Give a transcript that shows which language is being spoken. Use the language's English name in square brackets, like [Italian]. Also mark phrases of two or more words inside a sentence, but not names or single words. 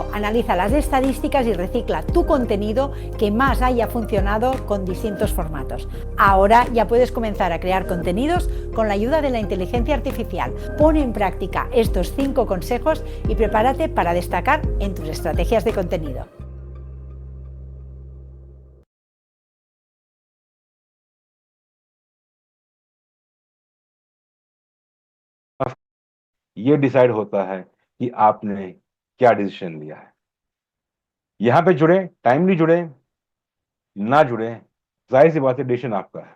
[Spanish] Analiza las estadísticas y recicla tu contenido que más haya funcionado con distintos formatos. Ahora ya puedes comenzar a crear contenidos con la ayuda de la inteligencia artificial. Pone en práctica estos 5 consejos y prepárate para destacar en tus estrategias de contenido. [Hindi] ये डिसाइड होता है कि आपने क्या डिसीजन लिया है। यहाँ पे जुड़े, टाइमली जुड़े, ना जुड़े, जाहिर सी बात है डिसीजन आपका है।